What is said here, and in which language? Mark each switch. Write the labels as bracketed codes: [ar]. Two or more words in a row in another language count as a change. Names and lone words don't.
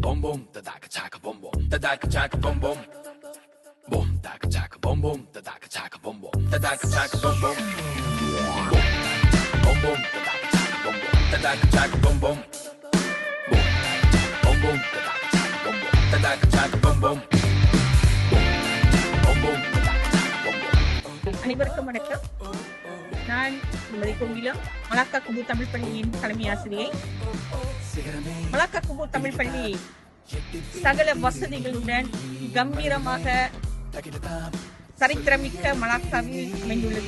[ta] boom, da da chaka boom boom, da da chaka boom boom, boom da chaka boom boom, da da chaka boom boom, da da chaka boom boom, boom boom, da da chaka boom boom, da da chaka boom boom, boom boom, da da chaka boom boom, da da chaka boom boom, boom boom, da da chaka boom boom. அனைவருக்கும் வணக்கம். நான் திருமதி கோகிலா, மலாக்கா குபு தமிழ் பள்ளியின் தலைமை ஆசிரியை. மலாக்கா குபு தமிழ் பள்ளி சகல வசதிகளுடன் கம்பீரமாக சரித்திரமிக்க மலாக்காவில் அமைந்துள்ளது.